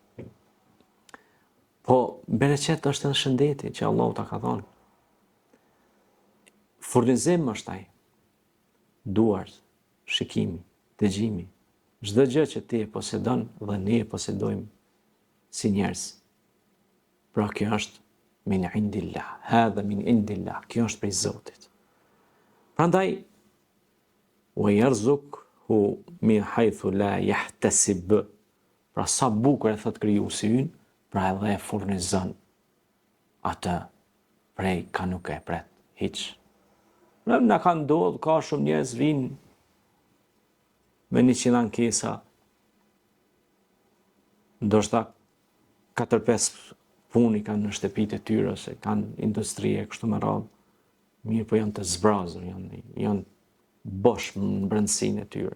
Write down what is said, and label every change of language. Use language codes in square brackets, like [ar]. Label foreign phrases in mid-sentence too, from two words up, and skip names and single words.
[sq] Po, bereqet është edhe shëndeti që Allahu ta ka dhënë. Furnizim është ai. Duart, shikimi, dëgjimi, çdo gjë që ti e posedon dhe ne e posedojmë si njerëz. Pra kjo është [ar] من عند الله هذا من عند الله, [sq] kjo është prej Zotit. Prandaj, [ar] ويرزقه من حيث لا يحتسب. [sq] Pra sa bukur e thot Krijuesi ynë, pra edhe e furnizon atë prej ka nuk e pret hiç. Na ka ndodhur, ka shumë njerëz vinë me 100 ankesa, ndoshta 4-5 puni kanë në shtëpitë e tyre, ose kanë industri e kështu me radhë, mirë po janë të zbrazur, janë bosh në brendësinë e tyre.